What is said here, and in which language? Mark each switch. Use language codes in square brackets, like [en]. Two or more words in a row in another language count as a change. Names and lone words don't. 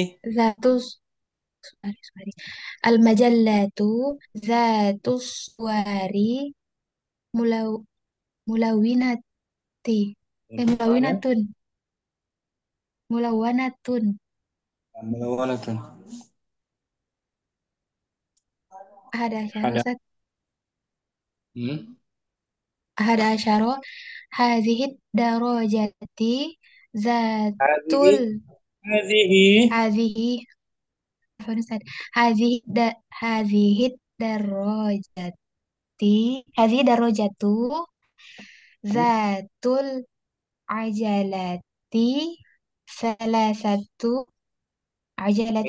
[ar] ذات الصور المجلة ذات الصور ملو ملونة ملونة ملونة ملونة. أحد عشر [id] Ada. Ustaz Hmm? [ar] أحد عشر هذه الدرجة هذه. ذات هذه. هذه apa أستاذ هذه درجة هذه درجة ذات العجلة ثلاث عجلات